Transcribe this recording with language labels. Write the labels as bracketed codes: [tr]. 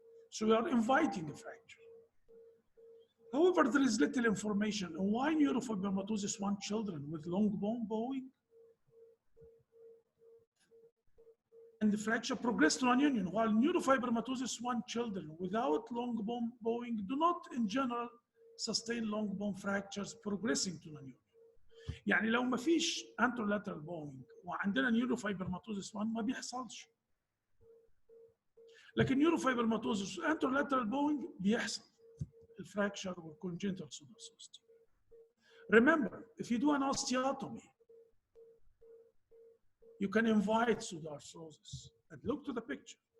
[en] So we are inviting a fracture. However, there is little information on why neurofibromatosis 1 children with long bone bowing and the fracture progress to non-union, while neurofibromatosis 1 children without long bone bowing do not, in general, sustain long bone fractures progressing to non-union. [ar] يعني لو ما فيش anterolateral bowing وعندنا neurofibromatosis 1 ما بيحصلش. لكن neurofibromatosis anterolateral bowing بيحصل الفراكشر والcongenital pseudarthrosis. [en] Remember, if you do an osteotomy, you can invite pseudarthrosis. And look to the picture.